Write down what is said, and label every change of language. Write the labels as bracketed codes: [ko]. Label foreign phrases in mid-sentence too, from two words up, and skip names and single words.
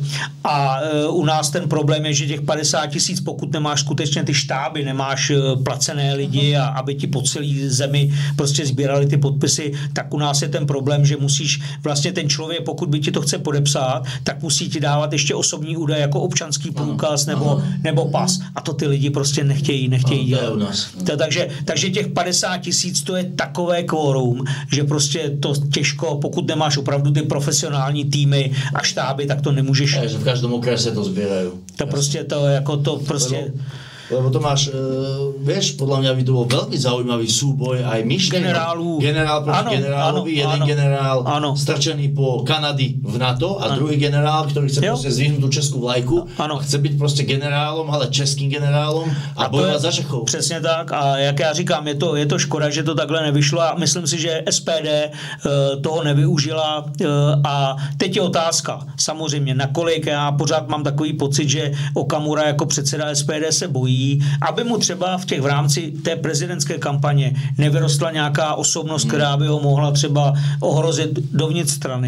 [cs] A u nás ten problém je, že těch 50 000, pokud nemáš skutečně ty štáby, nemáš placené lidi a aby ti po celé zemi prostě sbírali ty podpisy, tak u nás je ten problém, že musíš vlastně ten člověk, pokud by ti to chce podepsat, tak musí ti dávat ještě osobní údaje jako občanský průkaz nebo pas. A to ty lidi prostě nechtějí dělat. Takže těch 50 000, to je takové kvórum, že prostě to těžko, pokud nemáš opravdu ty profesionální týmy a štáby, tak to nemůžeš. [sk] Takže v každom okrese to zbierajú. [cs] To prostě to jako to prostě... [sk] Lebo to máš, vieš, podľa mňa by to bol veľmi zaujímavý súboj aj myšlienok. Generál proti generálovi, jeden generál strčený po Kanady v NATO a druhý generál, ktorý chce proste zvihnúť tú českú vlajku a chce byť proste generálom, ale českým generálom a bojovať za Čechov. [cs] Přesně tak a jak já říkám, je to škoda, že to takhle nevyšlo a myslím si, že SPD toho nevyužila a teď je otázka, samozřejmě nakolik, já pořád mám takový pocit, že Okamura jako předseda SPD se bojí, aby mu třeba v rámci té prezidentské kampaně nevyrostla nějaká osobnost, která by ho mohla třeba ohrozit dovnitř strany.